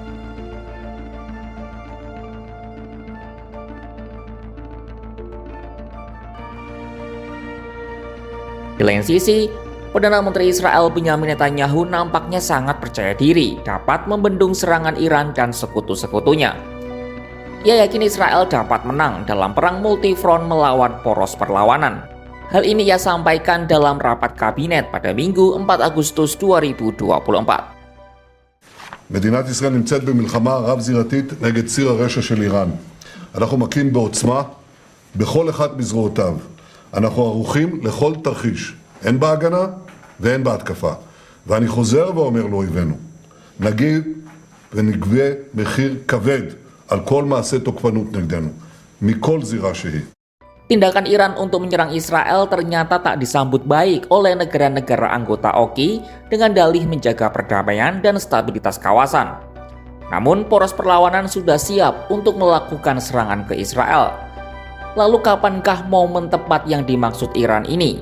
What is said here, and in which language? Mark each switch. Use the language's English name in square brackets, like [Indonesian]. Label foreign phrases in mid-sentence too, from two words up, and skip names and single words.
[Indonesian] Di lain sisi, Perdana Menteri Israel Benyamin Netanyahu nampaknya sangat percaya diri dapat membendung serangan Iran dan sekutu-sekutunya. Ia yakin Israel dapat menang dalam perang multifront melawan poros perlawanan. Hal ini ia sampaikan dalam rapat kabinet pada Minggu 4 Agustus 2024. [Hebrew] מדינת ישראל נמצאת במלחמה רב-זירתית נגד ציר הרשע של איראן. אנחנו מכים בעוצמה בכל אחד מזרועותיו. אנחנו ערוכים לכל תרחיש, הן בהגנה והן בהתקפה. ואני חוזר ואומר לאויבינו, נגיד ונגבה מחיר כבד על כל מעשה תוקפנות נגדנו, מכל זירה שהיא. [Indonesian] Tindakan Iran untuk menyerang Israel ternyata tak disambut baik oleh negara-negara anggota OKI dengan dalih menjaga perdamaian dan stabilitas kawasan. Namun, poros perlawanan sudah siap untuk melakukan serangan ke Israel. Lalu kapankah momen tepat yang dimaksud Iran ini?